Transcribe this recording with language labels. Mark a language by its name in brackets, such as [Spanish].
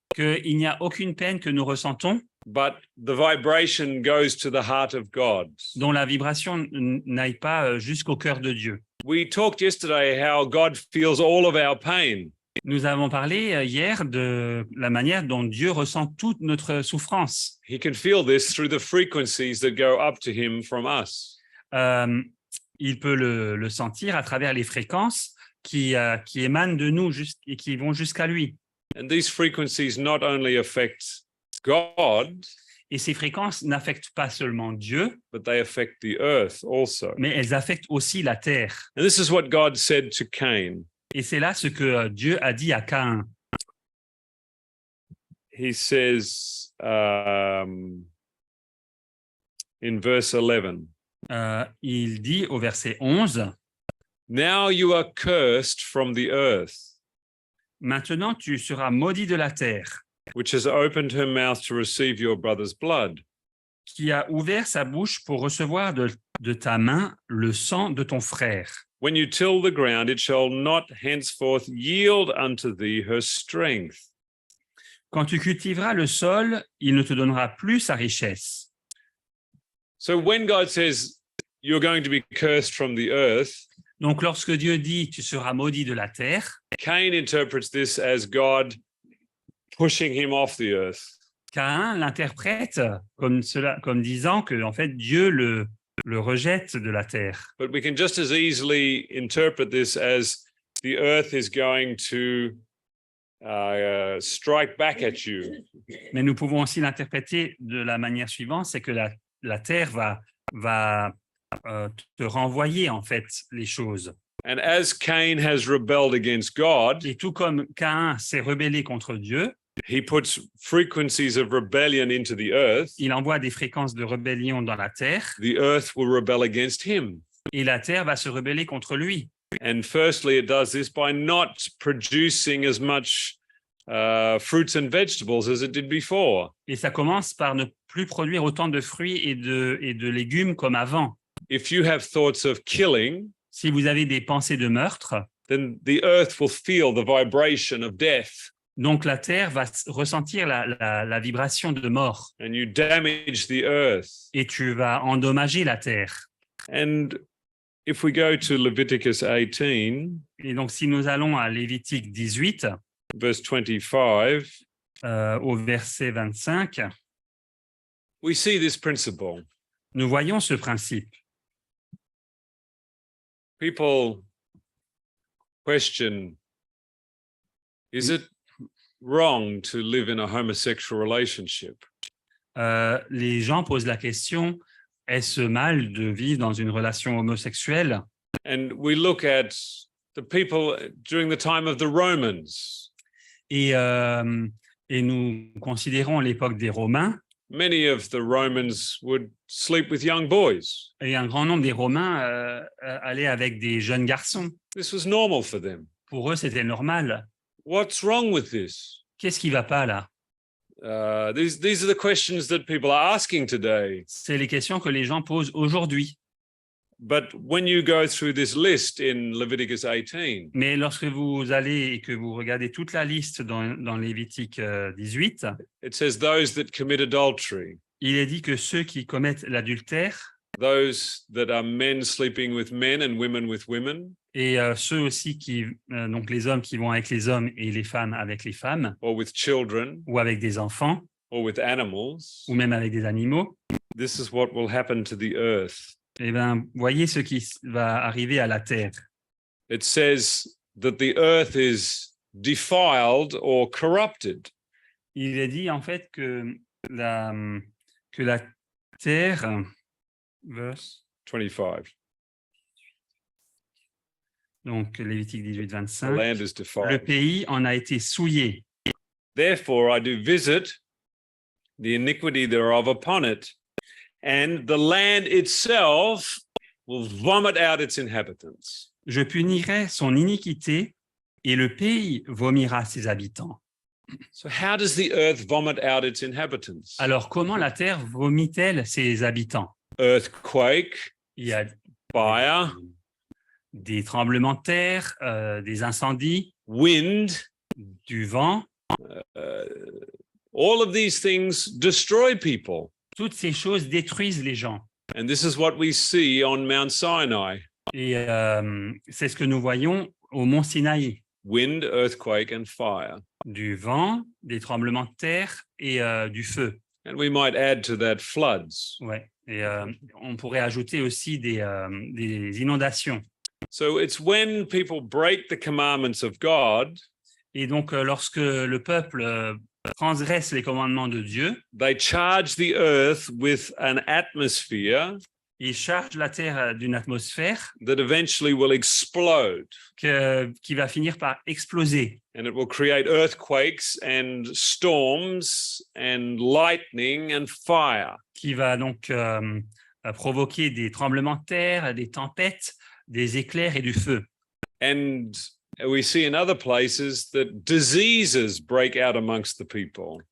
[French] qu'il n'y a aucune peine que nous ressentons [English] but the vibration goes to the heart of God. [French] dont la vibration n'aille pas jusqu'au cœur de Dieu. [English] We talked yesterday how God feels all of our pain. [French] Nous avons parlé hier de la manière dont Dieu ressent toute notre souffrance. [English] He can feel this through the frequencies that go up to him from us. [French] Il peut le sentir à travers les fréquences qui émanent de nous et qui vont jusqu'à lui. [English] And these frequencies not only affect God, [French] Et ces fréquences n'affectent pas seulement Dieu, [English] but they affect the earth also. [French] mais elles affectent aussi la terre. [English] And this is what God said to Cain. [French] Et c'est là ce que Dieu a dit à Caïn. [English] He says in verse 11, [French] Il dit au verset 11, « [English] now you are cursed from the earth, [French] Maintenant tu seras maudit de la terre, [English] which has opened her mouth to receive your brother's blood. [French] qui a ouvert sa bouche pour recevoir de ta main le sang de ton frère. [English] When you till the ground, it shall not henceforth yield unto thee her strength. [French] Quand tu cultiveras le sol, il ne te donnera plus sa richesse. » [English] So when God says you're going to be cursed from the earth, [French] Donc lorsque Dieu dit « tu seras maudit de la terre », [English] Cain interprets this as God pushing him off the earth. [French] Caïn l'interprète comme disant que en fait Dieu le rejette de la terre. [English] But we can just as easily interpret this as the earth is going to strike back at you. [French] Mais nous pouvons aussi l'interpréter de la manière suivante, c'est que la terre va te renvoyer en fait les choses. [English] And as Cain has rebelled against God, [French] Et tout comme Caïn s'est rebellé contre Dieu, [English] he puts frequencies of rebellion into the earth. [French] il envoie des fréquences de rébellion dans la terre [English] The earth will rebel against him. [French] et la terre va se rebeller contre lui. [English] And firstly, it does this by not producing as much fruits and vegetables as it did before. [French] Et ça commence par ne plus produire autant de fruits et de légumes comme avant. [English] If you have thoughts of killing, [French] Si vous avez des pensées de meurtre, [English] then the earth will feel the vibration of death, [French] donc la terre va ressentir la vibration de mort [English] and you damage the earth. [French] et tu vas endommager la terre. [English] And if we go to Leviticus 18, [French] Et donc si nous allons à Lévitique 18, [English] verse 25, [French] au verset 25, [English] we see this principle. [French] nous voyons ce principe. [English] People question, is it wrong to live in a homosexual relationship? [French] Les gens posent la question, est-ce mal de vivre dans une relation homosexuelle? [English] And we look at the people during the time of the Romans. [French] Et nous considérons l'époque des Romains, [English] Many of the Romans would sleep with young boys. [French] et un grand nombre des Romains allaient avec des jeunes garçons. [English] This was normal for them. [French] Pour eux, c'était normal. [English] What's wrong with this? [French] Qu'est-ce qui ne va pas là? [English] These are the questions that people are asking today. [French] C'est les questions que les gens posent aujourd'hui. [English] But when you go through this list in Leviticus 18, [French] Mais lorsque vous allez et que vous regardez toute la liste dans Lévitique 18, [English] it says those that commit adultery, [French] il est dit que ceux qui commettent l'adultère [English] those that are men sleeping with men and women with women, [French] et ceux aussi donc les hommes qui vont avec les hommes et les femmes avec les femmes, [English] or with children, [French] ou avec des enfants, [English] or with animals, [French] ou même avec des animaux, [English] this is what will happen to the earth. [French] eh bien, voyez ce qui va arriver à la terre. [English] It says that the earth is defiled or corrupted. [French] Il est dit en fait que la terre, verse, [English] 25. [French] donc Lévitique 18, [English] The [French] 25, [English] land is [French] le [English] defiled. [French] pays en a été souillé. [English] Therefore, I do visit the iniquity thereof upon it, and the land itself will vomit out its inhabitants. [French] Je punirai son iniquité et le pays vomira ses habitants. [English] So how does the earth vomit out its inhabitants? [French] Alors, comment la terre vomit-elle ses habitants? [English] Earthquake, [French] Il y a [English] fire, [French] des tremblements de terre, des incendies, [English] wind, [French] du vent. [English] all of these things destroy people. [French] Toutes ces choses détruisent les gens. [English] And this is what we see on Mount Sinai. [French] Et c'est ce que nous voyons au mont Sinaï. [English] Wind, earthquake, and fire. [French] Du vent, des tremblements de terre et du feu. [English] And we might add to that floods. [French] Ouais. Et on pourrait ajouter aussi des inondations. [English] So it's when people break the commandments of God, [French] Et donc, lorsque le peuple transgresse les commandements de Dieu, [English] they charge the earth with an atmosphere [French] il charge la terre d'une atmosphère [English] that eventually will explode. [French] qui va finir par exploser. [English] And it will create earthquakes and storms and lightning and fire. [French] Qui va donc provoquer des tremblements de terre, des tempêtes, des éclairs et du feu. [English] And we see in other places that diseases break out amongst the people.